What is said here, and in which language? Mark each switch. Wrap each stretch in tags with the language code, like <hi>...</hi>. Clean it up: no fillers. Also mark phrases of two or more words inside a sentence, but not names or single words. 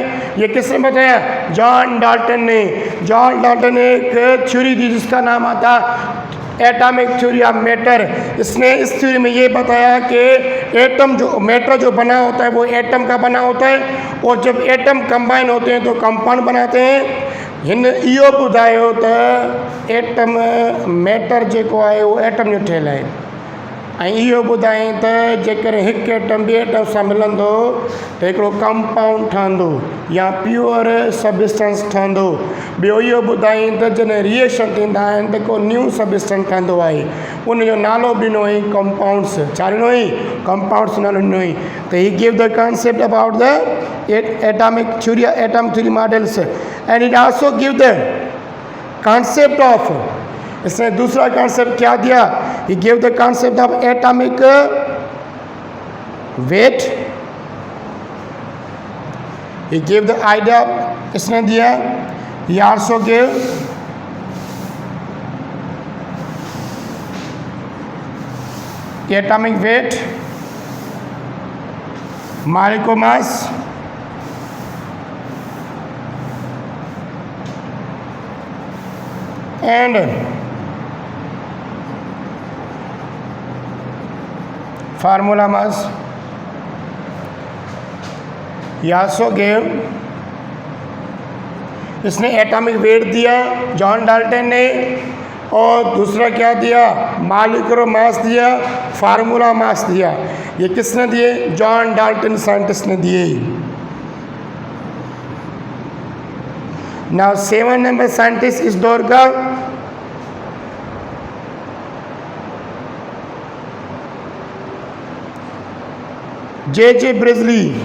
<hi>ये किसने बताया, जॉन डाल्टन ने। जॉन डाल्टन ने एक थ्योरी दी जिसका नाम आता</hi> <en>atomic theory of matter.</en> <hi>इसने इस थ्योरी में ये बताया कि एटम जो मैटर जो बना होता है वो एटम का बना होता है, और जब एटम कंबाइन होते हैं तो कंपाउंड बनाते हैं।</hi> <sd>हिन इहो ॿुधायो त एटम मैटर जेको आहे उहो एटम जो ठहियलु आहे। ऐं इहो ॿुधायईं त जेकर हिकु एटम ॿिए एटम सां मिलंदो त हिकिड़ो कंपाउंड ठहंदो या</sd> <en>pure substance</en> <sd>ठहंदो। ॿियो इहो ॿुधायईं त जॾहिं रिएक्शन थींदा आहिनि त को</sd> <en>new substance</en> <sd>ठहंदो आहे। उन जो नालो ॾिनो हुई कंपाउंड्स, छा ॾिनो हुई? कंपाउंड्स नालो ॾिनो हुई।</sd> <en>त he give the concept about the atomic theory, atom theory models, and it also give the concept of,</en> <hi>इसने दूसरा कॉन्सेप्ट क्या दिया?</hi> <en>he give the concept of atomic weight, he give the idea,</en> <hi>इसने दिया।</hi> <en>he also give atomic weight, molecular mass, and formula mass. He also gave,</en> <hi>इसने</hi> <en>atomic weight</en> <hi>दिया जॉन डाल्टन ने, और दूसरा क्या दिया?</hi> <en>molecular mass</en> <hi>दिया,</hi> <en>formula mass</en> <hi>दिया। ये किसने दिए? जॉन डाल्टन साइंटिस्ट ने दिए।</hi> <en>now 7 number scientist</en> <hi>इस दौर का जे ब्रिजली।</hi>